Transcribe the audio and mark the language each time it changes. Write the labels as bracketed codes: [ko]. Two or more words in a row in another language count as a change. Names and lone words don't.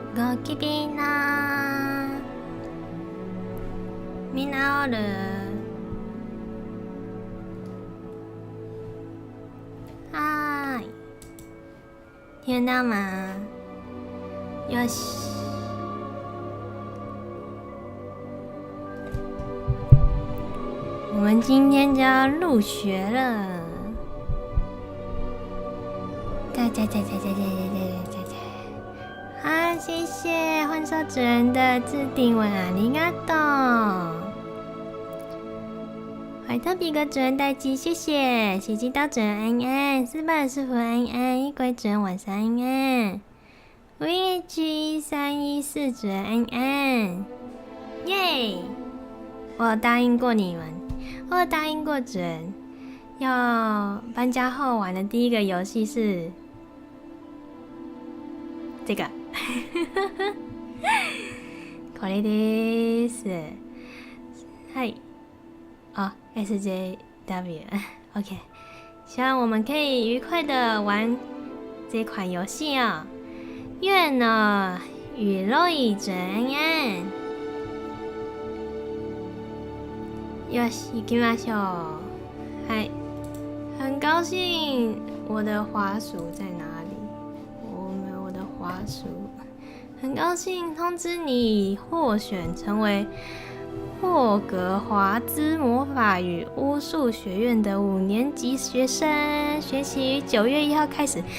[ja] のきびなみんなおる？ [zh] 嗨，听得到吗？ [ja] よし。 [zh] 我们今天就要入学了，好，谢谢换手主人的置顶文ありがとう。怀特比格主人待机，谢谢。喜基刀主人安安，斯巴尔师傅安安，衣柜主人晚上安安，VH1314主人安安，耶！我有答应过你们，我有答应过主人，要搬家后玩的第一个游戏是这个。 [ja] これです。はい。 [zh] 哦 ，SJW， OK， 希望我们可以愉快的玩这款游戏哦。月呢与ロイ主人安安。 [ja] よし、行きましょう。はい， [zh] 很高兴。我的滑鼠在哪里？我没有我的滑鼠。很高兴通知你获选成为霍格华兹魔法与巫术学院的5年级学生，学期于9月1号开始。